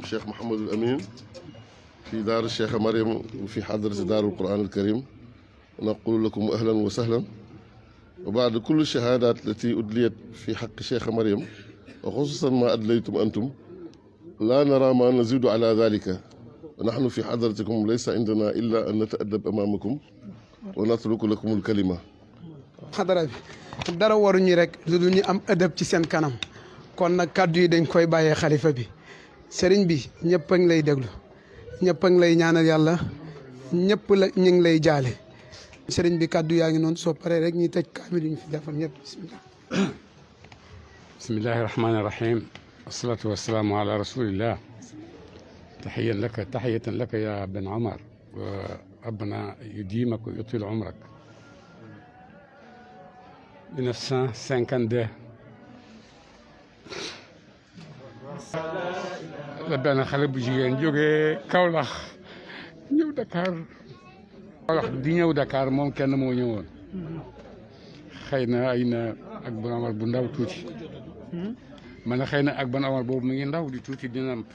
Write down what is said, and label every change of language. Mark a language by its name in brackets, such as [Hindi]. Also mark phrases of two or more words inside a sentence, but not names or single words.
[Arabic] شيخ محمد الأمين في دار الشيخ مريم وفي حضرة دار القرآن الكريم ونقول لكم أهلا وسهلا وبعد كل الشهادات التي أدليت في حق الشيخ مريم وخصوصا ما أدليتم أنتم لا نرى ما نزيد على ذلك ونحن في حضرتكم ليس عندنا إلا أن نتأدب أمامكم ونترك لكم الكلمة. [Wolof] xadara bi dara waruñu rek lu dul ñu am ëdëb ci seen kanam kon nag kàddu yi dañ koy bàyyee xalifa bi sëriñ bi ñëpp a ngi lay déglu ñëpp a ngi lay ñaanal yàlla ñëpp la ñu ngi lay jaale sëriñ bi kàddu yaa ngi noonu soo paree rek ñuy tëj kaamil yi ñu fi defal ñëpp bismillah. [Arabic] بسم الله الرحمن الرحيم والصلاة والسلام على رسول الله تحية لك يا بن عمر وربنا يديمك ويطيل عمرك [Wolof] 1952 la benn xale bu jigéen jógee Kaolack ñëw Dakar Kaolack di ñëw Dakar moom kenn moo ñëwoon xëy na ay na ak Bon Omar bu ndaw tuuti man xëy na ak Bon Omar boobu mu ngi ndaw di tuuti dina am.